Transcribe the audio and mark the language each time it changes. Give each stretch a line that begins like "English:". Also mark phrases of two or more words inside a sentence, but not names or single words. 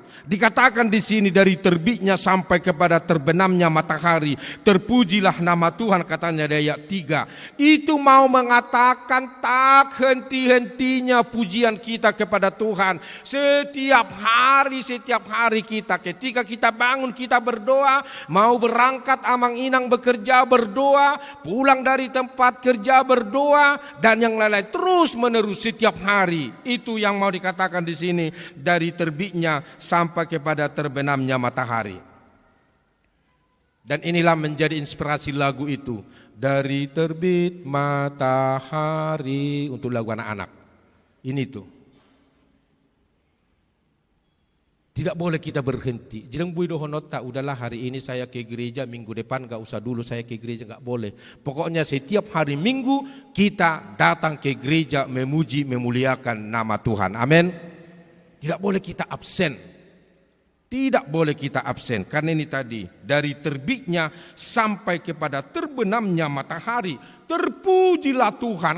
Indonesian: Dikatakan di sini dari terbitnya sampai kepada terbenamnya matahari, terpujilah nama Tuhan, katanya di ayat 3. Itu mau mengatakan tak henti-hentinya pujian kita kepada Tuhan. Setiap hari kita, ketika kita bangun kita berdoa, mau berangkat
Batak Toba: amang inang
Indonesian: bekerja berdoa, pulang dari tempat kerja berdoa, dan yang lain-lain terus menerus setiap hari. Itu yang mau dikatakan di sini dari terbitnya sampai kepada terbenamnya matahari. Dan inilah menjadi inspirasi lagu itu, dari terbit matahari, untuk lagu anak-anak. Ini tuh. Tidak boleh kita berhenti. Jeng bui dohonota, udahlah hari ini saya ke gereja, minggu depan gak usah dulu saya ke gereja, gak boleh. Pokoknya setiap hari Minggu kita datang ke gereja memuji, memuliakan nama Tuhan. Amin. Tidak boleh kita absen. Tidak boleh kita absen, karena ini tadi dari terbitnya sampai kepada terbenamnya matahari, terpujilah Tuhan.